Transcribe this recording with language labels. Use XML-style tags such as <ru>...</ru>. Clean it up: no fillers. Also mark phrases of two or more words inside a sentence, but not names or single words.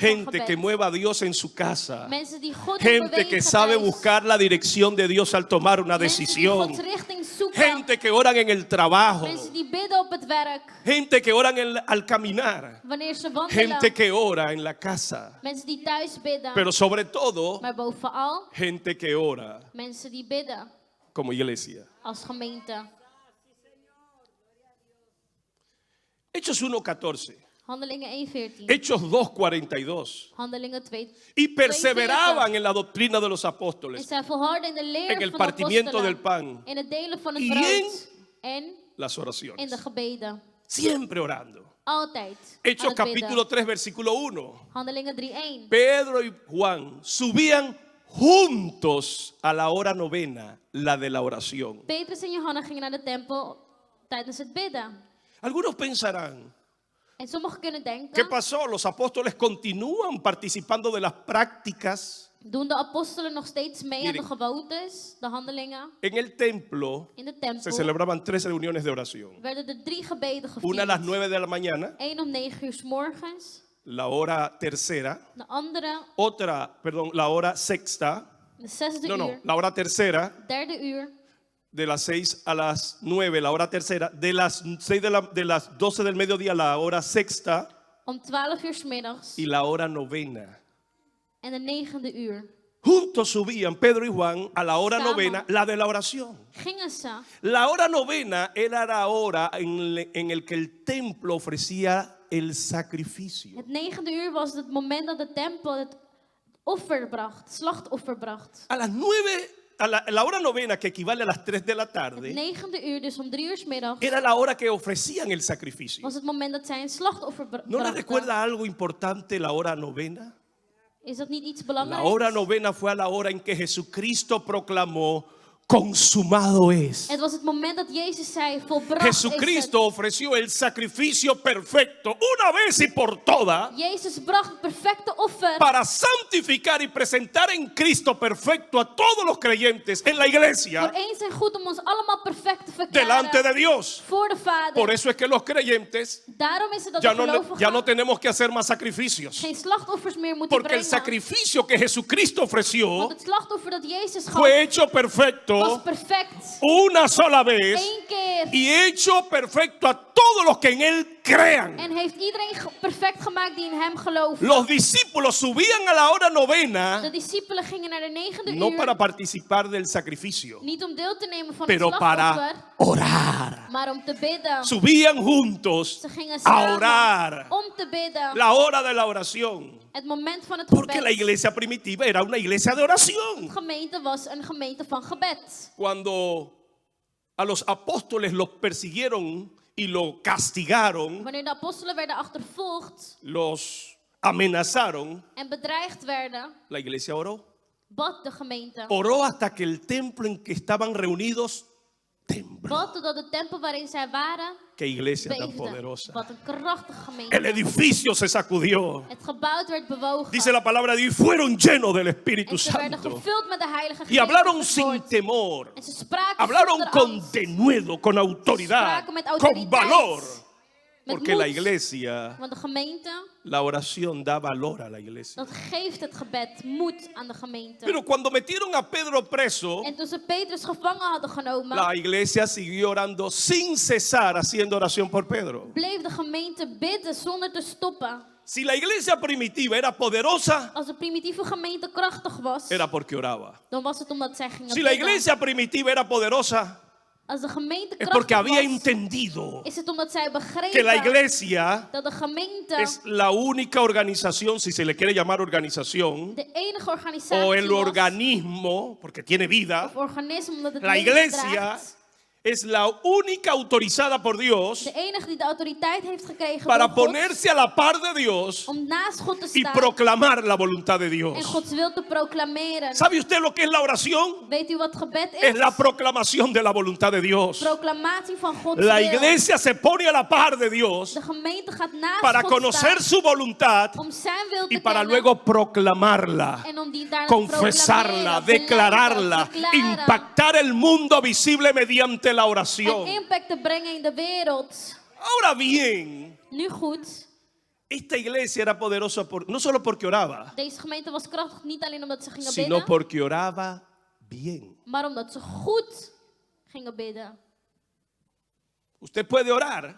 <es>Gente</es> <nl>gebed.</nl> <es>que mueva a Dios en su casa.</es> <nl>Mensen die God</nl> <es>Gente</es> <nl>bewegen</nl> <es>que sabe</es> <nl>thuis.</nl> <es>buscar la dirección de Dios al tomar una</es> <nl>Mensen die</nl> <es>decisión.</es> <nl>Gods richting zoeken.</nl> <es>Gente que oran en el trabajo.</es> <nl>Mensen die bidden op het werk.</nl> <es>Gente que oran al caminar.</es> <nl>Wanneer ze wandelen.</nl> <es>Gente que ora en la casa.</es> <nl>Mensen die thuis bidden.</nl> <es>Pero sobre todo,</es> <nl>Maar bovenal</nl> <es>gente que ora</es> <nl>mensen die bidden</nl> <es>como iglesia.</es> <nl>als gemeente.</nl> <es>Hechos 1:14.</es> <nl>Handelingen 1:14.</nl> <es>Hechos 2:42.</es> <nl>Handelingen 2.</nl> <es>Y perseveraban en la doctrina de los</es> <nl>En</nl> <es>apóstoles,</es> <nl>zij volharden in de leer</nl> <es>en el</es> <nl>van de</nl> <es>partimiento</es> <nl>apostelen.</nl> <es>del pan</es> <nl>In het delen van het</nl> <es>y</es> <nl>brood. En</nl> <es>las</es> <nl>in</nl> <es>oraciones.</es> <nl>de gebeden.</nl> <es>Siempre orando.</es> <nl>Altijd.</nl> <es>Hechos</es> <nl>aan het bidden.</nl> <es>capítulo 3, versículo 1.</es> <nl>Handelingen 3:1.</nl> <es>Pedro y Juan subían juntos a la hora novena, la de la oración.</es> <nl>Petrus en Johannes gingen naar de tempel tijdens het bidden.</nl> <es>Algunos pensarán,</es> <nl>En sommigen kunnen</nl> <es>¿qué</es> <nl>denken,</nl> <es>pasó? Los apóstoles continúan participando de las prácticas.</es> <nl>doen de apostelen nog steeds mee aan</nl> <es>Miren.</es> <nl>de gewoontes, de handelingen?</nl> <es>En el templo</es> <nl>In de</nl> <es>se</es> <nl>tempel</nl> <es>celebraban 3 reuniones de oración.</es> <nl>werden er 3 gebeden</nl> <es>Una a las</es> <nl>gevierd.</nl> <es>9 de la mañana,</es> <nl>1 om 9 uur 's morgens,</nl> <es>la hora tercera,</es> <nl>de andere</nl> <es>la hora sexta,</es> <nl>de 6e</nl> <es>no,</es> <nl>uur,</nl> <es>la hora tercera,</es> <nl>3e uur,</nl> <es>de las 6 a las 9, la hora tercera, de las 6 de las 12 del mediodía, la hora sexta</es> <nl>om 12 uur 's middags</nl> <es>y la hora novena.</es> <nl>en de 9e uur.</nl> <es>Juntos subían Pedro y Juan a la hora</es> <nl>Samen.</nl> <es>novena, la de la oración.</es> <nl>Gingen ze.</nl> <es>La hora novena era la hora en el que el templo ofrecía el sacrificio.</es> <nl>Het 9e uur was het moment dat de tempel het offer bracht, het slachtoffer bracht.</nl> <es>A las 9, la hora novena, que equivale a las 3 de la</es> <nl>Het</nl> <es>tarde,</es> <nl>9e uur, dus om 3 uur 's middags,</nl> <es>era la hora que ofrecían el sacrificio.</es> <nl>was het moment dat zij een slachtoffer</nl> <es>¿No le</es> <nl>brachten.</nl> <es>recuerda algo importante la hora novena?</es> <nl>Is dat niet iets</nl> <es>La</es> <nl>belangrijks?</nl> <es>hora novena fue a la hora en que Jesucristo proclamó: consumado es.</es> <nl>Het was het moment dat Jezus zei, volbracht is</nl> <es>Jesucristo ofreció el sacrificio perfecto una vez y por todas</es> <nl>het. Jezus bracht het perfecte offer</nl> <es>para santificar y presentar en Cristo perfecto a todos los creyentes en la</es> <nl>voor</nl> <es>iglesia</es> <nl>eens en goed om ons allemaal perfect te</nl> <es>delante</es> <nl>verklaren</nl> <es>de Dios.</es> <nl>voor de Vader.</nl> <es>Por eso es que los creyentes</es> <nl>Daarom is het dat</nl> <es>ya</es> <nl>de gelovigen</nl> <es>no tenemos que hacer más sacrificios,</es> <nl>geen slachtoffers meer moeten</nl> <es>porque el</es> <nl>brengen.</nl> <es>sacrificio que Jesucristo ofreció</es> <nl>Want het slachtoffer dat Jezus gaf</nl> <es>fue hecho</es> <nl>was</nl> <es>perfecto</es> <nl>perfect.</nl> <es>una sola vez</es> <nl>Eén keer.</nl> <es>y hecho perfecto a todos los que en él crean.</es> <nl>En heeft iedereen perfect gemaakt die in hem geloven.</nl> <es>Los discípulos subían a la hora</es> <nl>De</nl> <es>novena</es> <nl>discipelen gingen naar de 9e</nl> <es>no</es> <nl>uur.</nl> <es>para participar del sacrificio,</es> <nl>Niet om deel te nemen van</nl> <es>pero</es> <nl>het slachtoffer.</nl> <es>para orar.</es> <nl>Maar om te bidden.</nl> <es>Subían juntos</es> <nl>Ze gingen</nl> <es>a</es> <nl>samen</nl> <es>orar.</es> <nl>om te bidden.</nl> <es>La hora de la oración.</es> <nl>Het moment van het</nl> <es>Porque la</es> <nl>gebed.</nl> <es>iglesia primitiva era una iglesia de</es> <nl>De</nl> <es>oración.</es> <nl>gemeente was een gemeente van gebed.</nl> <es>Cuando a los apóstoles los persiguieron y los castigaron,</es> <nl>Wanneer de apostelen werden achtervolgd</nl> <es>los amenazaron,</es> <nl>en bedreigd werden,</nl> <es>la iglesia oró.</es> <nl>bad de gemeente.</nl> <es>Oró hasta que el templo en que estaban reunidos tembló.</es> <nl>Bad totdat de tempel waarin zij waren</nl> <es>Qué iglesia tan</es> <nl>beefde.</nl> <es>poderosa.</es> <nl>Wat een krachtige</nl> <es>El</es> <nl>gemeente.</nl> <es>edificio se sacudió.</es> <nl>Het gebouw werd bewogen.</nl> <es>Dice la palabra de Dios, y fueron llenos del Espíritu</es> <nl>En ze werden</nl> <es>Santo.</es> <nl>gevuld met de Heilige Geest.</nl> <es>Y hablaron</es> <nl>met het</nl> <es>sin</es> <nl>woord.</nl> <es>temor.</es> <nl>En ze spraken</nl> <es>Hablaron</es> <nl>zonder</nl> <es>con</es> <nl>angst.</nl> <es>denuedo, con autoridad,</es> <nl>spraken met</nl> <es>con</es> <nl>autoriteit.</nl> <es>valor.</es> <nl>Met</nl> <es>Porque la</es> <nl>moed.</nl> <es>iglesia,</es> <nl>Want de gemeente,</nl> <es>la oración da valor a la iglesia.</es> <nl>dat geeft het gebed moed aan de gemeente.</nl> <es>Pero cuando metieron a Pedro preso,</es> <nl>En toen ze Petrus gevangen hadden genomen,</nl> <es>la iglesia siguió orando sin cesar, haciendo oración por Pedro.</es> <nl>bleef de gemeente bidden zonder te stoppen.</nl> <es>Si la iglesia primitiva era poderosa,</es> <nl>Als de primitieve gemeente krachtig was,</nl> <es>era porque oraba.</es> <nl>dan was het omdat zij gingen</nl> <es>Si la</es> <nl>bidden.</nl> <es>iglesia primitiva era poderosa,</es> <nl>Als de gemeente</nl> <es>es porque</es> <nl>krachtig</nl> <es>había</es> <nl>was,</nl> <es>entendido</es> <nl>is het omdat zij</nl> <es>que la</es> <nl>begrepen</nl> <es>iglesia</es> <nl>dat de gemeente</nl> <es>es la única organización, si se le quiere llamar organización,</es> <nl>de enige organisatie</nl> <es>o el</es> <nl>was,</nl> <es>organismo, porque tiene vida.</es> <nl>of organisme omdat het</nl> <es>La</es> <nl>leven</nl> <es>iglesia</es> <nl>draagt.</nl> <es>es la única autorizada por Dios</es> <nl>De enige die de autoriteit heeft gekregen</nl> <es>para</es> <nl>door God,</nl> <es>ponerse a la par de Dios</es> <nl>om naast God te</nl> <es>y</es> <nl>staan</nl> <es>proclamar la voluntad de</es> <nl>en</nl> <es>Dios.</es> <nl>Gods wil te proclameren.</nl> <es>¿Sabe usted lo que es la oración?</es> <nl>Weet u wat gebed is?</nl> <es>Es la proclamación de la voluntad de Dios.</es> <nl>Proclamatie van Gods</nl> <es>La</es> <nl>wil.</nl> <es>iglesia se pone a la par de Dios</es> <nl>De gemeente gaat naast</nl> <es>para</es> <nl>God</nl> <es>conocer</es> <nl>staan</nl> <es>su voluntad</es> <nl>om zijn wil te</nl> <es>y para</es> <nl>kennen</nl> <es>luego proclamarla,</es> <nl>en om die daar</nl> <es>confesarla,</es> <nl>proclameren,</nl> <es>declararla,</es> <nl>beleiden, verklaren</nl> <es>impactar el mundo visible mediante la</es> <nl>en</nl> <es>oración.</es> <nl>impact te brengen in de wereld.</nl> <es>Ahora bien,</es> <nl>Nu goed,</nl> <es>esta iglesia era poderosa no solo porque oraba,</es> <nl>deze gemeente was krachtig niet alleen omdat ze gingen</nl> <es>sino</es> <nl>bidden,</nl> <es>porque oraba bien.</es> <nl>maar omdat ze goed gingen bidden.</nl> <es>Usted puede orar,</es>